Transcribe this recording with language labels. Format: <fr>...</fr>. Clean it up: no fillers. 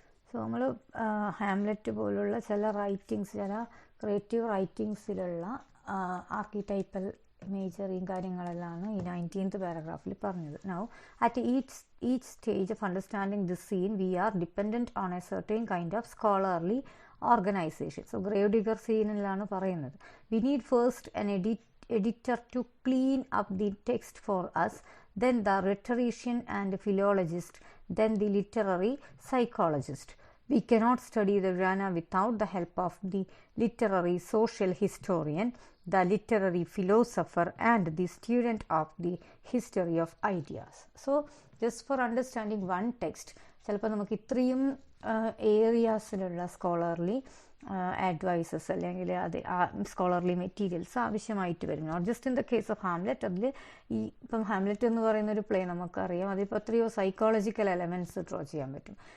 <ml>So നമ്മൾ Hamlet പോലുള്ള ചില റൈറ്റിങ്സ്, ചില ക്രിയേറ്റീവ് റൈറ്റിങ്സിലുള്ള ആർക്കിടൈപ്പൽ ഇമേജറിയും കാര്യങ്ങളെല്ലാം ഈ 19th പാരഗ്രാഫിൽ പറഞ്ഞത്.</ml> <en>Now at each stage of understanding this scene we are dependent on a certain kind of scholarly organization.</en> <ml>So gravedigger സീനിലാണ് പറയുന്നത്.</ml> <en>We need first an editor to clean up the text for us, then the rhetorician and philologist, then the literary psychologist. We cannot study the genre without the help of the literary social historian, the literary philosopher, and the student of the history of ideas. So just for understanding one text,</en> <ml>ചിലപ്പോൾ നമുക്ക് ഇത്രയും ഏരിയാസിലുള്ള scholarly advices അല്ലെങ്കിൽ അത് scholarly materials ആവശ്യമായിട്ട് വരും.</ml> <en>Not just in the case of Hamlet.</en> <ml>അതിൽ ഈ ഇപ്പം ഹാംലെറ്റ് എന്ന് പറയുന്ന ഒരു പ്ലേ നമുക്കറിയാം, അതിപ്പോൾ എത്രയോ സൈക്കോളജിക്കൽ എലമെൻറ്റ്സ് ഡ്രോ ചെയ്യാൻ പറ്റും.</ml>